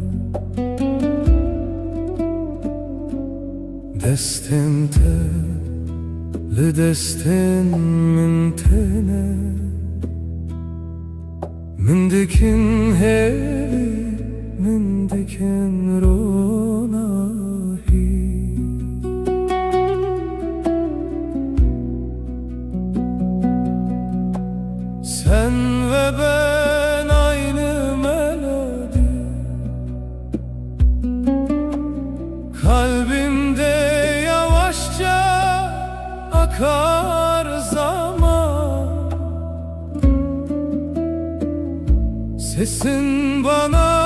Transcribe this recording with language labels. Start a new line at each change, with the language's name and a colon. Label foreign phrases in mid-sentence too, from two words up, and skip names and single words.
Kurdish: Destin te li destin min tene Min dikin hevi min dikin
Turkish: ronahi Sen ve ben aynı melodi Kalbimde yavaşça akar zaman Sesin bana